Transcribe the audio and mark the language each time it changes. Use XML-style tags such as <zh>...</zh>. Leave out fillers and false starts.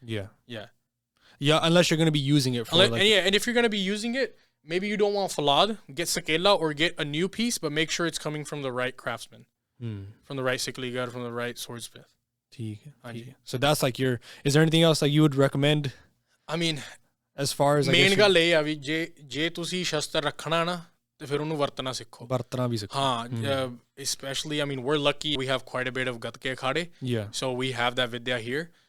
<en>Yeah, unless you're going to be using it for and if you're going to be using it, maybe you don't want falad, get sakela or get a new piece, but make sure it's coming from the right craftsman, from the right sikligar, from the right swordsmith. So that's like is there anything else like you would recommend? I mean, as far as</en> <pa>main ਗੱਲ ਇਹ ਆ ਵੀ ਜੇ ਤੁਸੀਂ ਸ਼ਸਤਰ ਰੱਖਣਾ ਨਾ ਤੇ ਫਿਰ ਉਹਨੂੰ ਵਰਤਣਾ ਸਿੱਖੋ। ਵਰਤਣਾ ਵੀ ਸਿੱਖੋ।</pa> <en>ਹਾਂ, especially, I mean, we're lucky we have quite a bit of gatke akhade. Yeah. So we have that vidya here.</en>